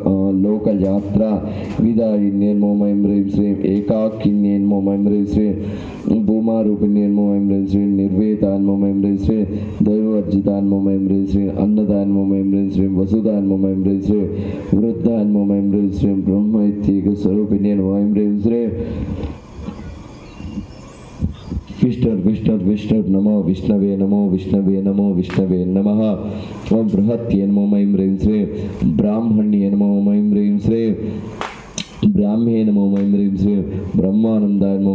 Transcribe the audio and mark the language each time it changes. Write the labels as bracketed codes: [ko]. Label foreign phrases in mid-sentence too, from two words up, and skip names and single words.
[sa] లోకయాత్ర విదాయిన్యేన్మోమయం హ్రీం శ్రీం ఏకాకిన్యేన్మోమయం హ్రీం శ్రీ భూమారూపిణ్యే నమో ఐం హ్రీం శ్రీం నిర్వేదాయ నమో ఐం హ్రీం శ్రీం దైవవర్జితాయ నమో ఐం హ్రీం శ్రీం అన్నదాయ నమో ఐం హ్రీం శ్రీం వసుదాయ నమో ఐం హ్రీం శ్రీం వృద్ధాయ నమో ఐం హ్రీం శ్రీం బ్రహ్మ ఇత్యేక స్వరూపిణ్యే నమో ఐం హ్రీం శ్రీం विष्णु नमो विष्णवे नमः ओम बृहत्ये नमो ऐं ह्रीं श्रीं ब्राह्मण्ये नमो ऐं ह्रीं श्रीं ब्राह्मे नमो ऐं ह्रीं श्रीं ब्रह्मानन्दाय नमो